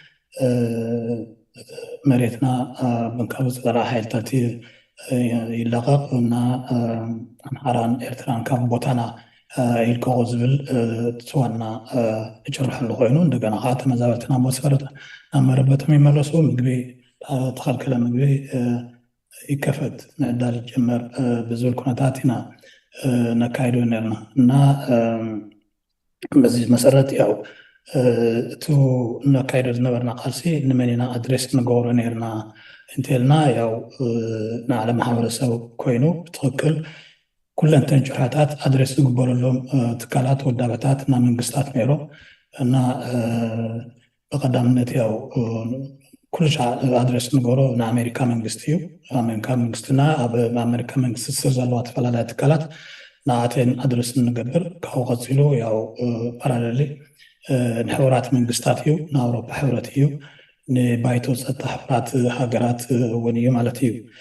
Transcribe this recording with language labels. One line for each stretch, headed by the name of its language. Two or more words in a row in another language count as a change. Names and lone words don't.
Tigrinya: መሬትና ብንካብ ዝፀራ ሓይልታት ይለቐቕ እና ኣምሓራን ኤርትራን ካብ ቦታና ይልቀቑ ዝብል ትዋና ይጭርሐሉ ኮይኑ እንደገና ከዓ ተመዛበልትና መሰረት ናብ መረበቶም ይመለሱ ምግቢ ተኸልከለ ምግቢ ይከፈት ምዕዳል ይጀመር ብዝብል ኩነታት ኢና ነካይዶ ነርና እና
Amharic: በዚህ መሰረት ያው
Tigrinya: እቱ ነካይዶ ዝነበርና ቃልሲ ንመን ኢና ኣድሬስ ንገብሮ ነርና እንተልና ያው ንዓለም ማሕበረሰብ ኮይኑ ብትክክል ኩለንተን ጭርሕታት ኣድሬስ ዝግበረሎም ትካላት ወዳበታት እና መንግስታት ነይሮም እና በቀዳምነት ያው ኩልሻ ኣድሬስ ንገብሮ ንኣሜሪካ መንግስቲ እዩ ኣሜሪካ መንግስትና ኣብ ኣሜሪካ መንግስቲ ስር ዘለዋ ተፈላለያ ትካላት ንኣተን ኣድሬስ ንገብር ካብኡ ቀፂሉ ያው ፓራሌሊ ንሕቡራት መንግስታት እዩ ንኣውሮፓ ሕብረት እዩ ንባይቶ ፀጥታ ሕቡራት ሃገራት እውን እዩ ማለት እዩ